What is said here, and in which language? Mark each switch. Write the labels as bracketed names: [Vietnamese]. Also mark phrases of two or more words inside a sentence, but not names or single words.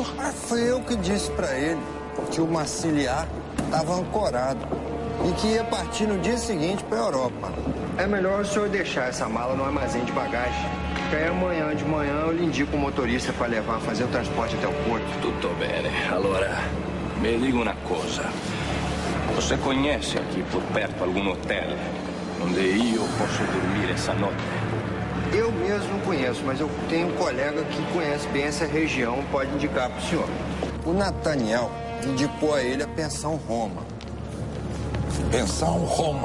[Portuguese] Foi eu que disse pra ele que o Massiliar estava ancorado e que ia partir no dia seguinte para a Europa. É melhor o senhor deixar essa mala no armazém de bagagem. Que aí amanhã de manhã eu lhe indico o motorista para levar, fazer o transporte até o porto. [Italian] Tutto bene. Allora, mi dica una cosa. [Portuguese] Você conhece aqui por perto algum hotel onde eu posso dormir essa noite? Eu mesmo não conheço, mas eu tenho um colega que conhece bem essa região, pode indicar para o senhor. O Nathaniel indicou a ele a Pensão Roma. Pensão Roma.